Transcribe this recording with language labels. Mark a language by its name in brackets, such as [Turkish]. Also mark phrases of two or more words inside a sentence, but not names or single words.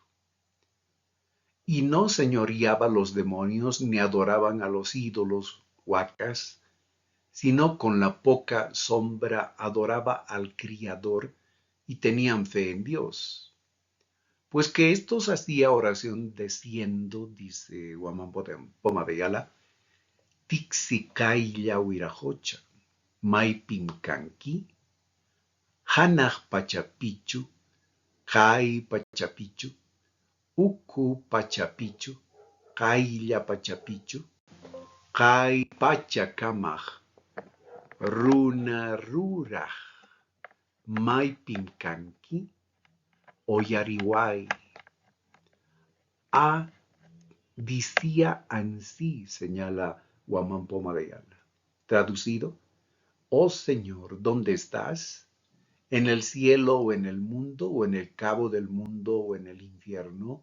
[Spanish] Y no señoreaba los demonios ni adoraban a los ídolos huacas, sino con la poca sombra adoraba al Criador y tenían fe en Dios. Pues que estos hacía oración diciendo, dice [Quechua] Guamán Poma de Ayala, Tixicaya huirajocha, Maipimcanqui, Hanaj Pachapichu, Jai Pachapichu, Uku Pachapichu, Kaila Pachapichu, Kai Pachacamaj, Runa Ruraj, Maipimcanqui, Oyariwai. [Spanish] A decía ansí, señala Guamán Poma de Ayala. Traducido, oh Señor, ¿dónde estás? ¿En el cielo o en el mundo o en el cabo del mundo o en el infierno?